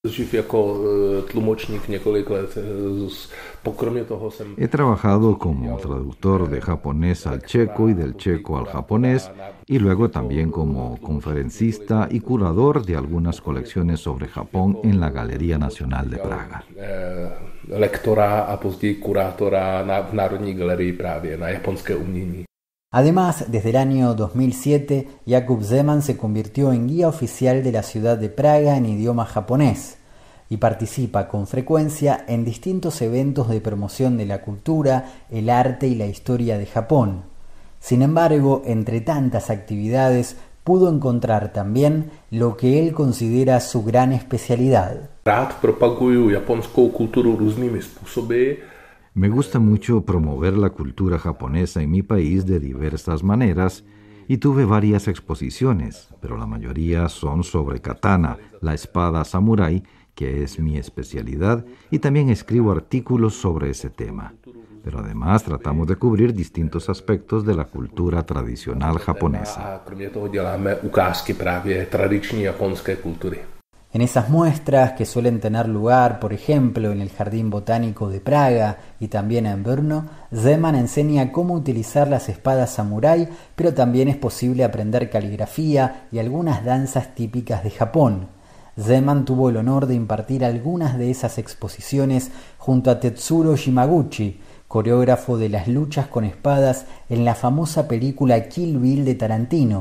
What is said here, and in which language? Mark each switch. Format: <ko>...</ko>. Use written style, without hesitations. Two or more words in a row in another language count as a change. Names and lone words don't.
<es>He trabajado como traductor de japonés al checo y del checo al japonés, y luego también como conferencista y curador de algunas colecciones sobre Japón en la Galería Nacional de Praga.</es> <cs>Lektora a později kurátora v Národní galerii právě na japonské umění.</cs> <es>Además, desde el año 2007, Jakub Zeman se convirtió en guía oficial de la ciudad de Praga en idioma japonés y participa con frecuencia en distintos eventos de promoción de la cultura, el arte y la historia de Japón. Sin embargo, entre tantas actividades, pudo encontrar también lo que él considera su gran especialidad.</es> <cs>Rád propaguju japonskou kulturu různými způsoby.</cs> <es>Me gusta mucho promover la cultura japonesa en mi país de diversas maneras y tuve varias exposiciones, pero la mayoría son sobre katana, la espada samurái, que es mi especialidad, y también escribo artículos sobre ese tema. Pero además tratamos de cubrir distintos aspectos de la cultura tradicional japonesa.</es> <cs>Kromě toho děláme ukázky právě tradiční japonské kultury.</cs> <es>En esas muestras, que suelen tener lugar, por ejemplo, en el Jardín Botánico de Praga y también en Brno, Zeman enseña cómo utilizar las espadas samurái, pero también es posible aprender caligrafía y algunas danzas típicas de Japón. Zeman tuvo el honor de impartir algunas de esas exposiciones junto a Tetsuro Shimaguchi, coreógrafo de las luchas con espadas en la famosa película Kill Bill de Tarantino.</es>